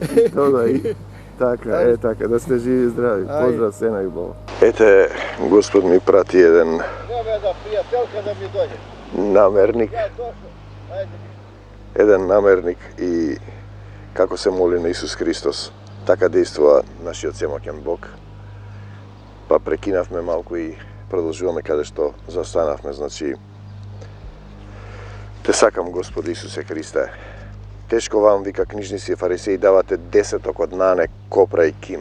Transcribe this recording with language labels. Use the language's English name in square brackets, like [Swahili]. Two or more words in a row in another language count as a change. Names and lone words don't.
[Serbian] Tako, da ste živi i zdravi. Pozdrav, Sena i Boga. [Macedonian] Ete, Gospod mi prati jedan... [Serbian] Treba da prijateljka da mi dođe. Namernik. Jedan namernik i kako se moli na Isus Hristos. [Macedonian] Така действува нашиот семоќен Бог. Па прекинавме малку и продолжуваме каде што застанавме. Значи, те сакам, Господи Исусе Христе. Тешко вам, вика книжници и фарисеи, давате десеток од нане, копра и ким.